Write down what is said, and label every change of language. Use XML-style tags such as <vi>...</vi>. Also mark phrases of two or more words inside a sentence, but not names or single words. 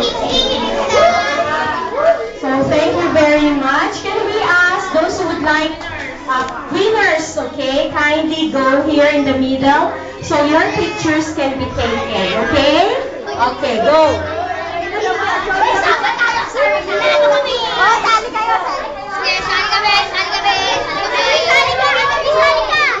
<en>Amen. So thank you very much. Can we ask those who would like winners, okay? Kindly go here in the middle so your pictures can be taken, okay? Okay, go.</en> <tl>Sali kayo. Sali kami. Sali kami. Sali kami. Sali kami.</tl>